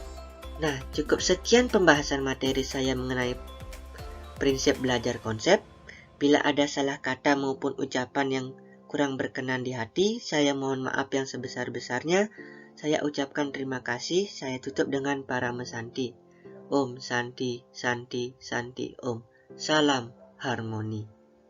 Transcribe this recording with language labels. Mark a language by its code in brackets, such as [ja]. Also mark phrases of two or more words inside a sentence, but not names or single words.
[id] Nah, cukup sekian pembahasan materi saya mengenai prinsip belajar konsep. Bila ada salah kata maupun ucapan yang kurang berkenan di hati, saya mohon maaf yang sebesar-besarnya. Saya ucapkan terima kasih. Saya tutup dengan Parama Santi. [sa] ॐ शान्ति, शान्ति, शान्ति, ॐ. [id] Salam harmoni.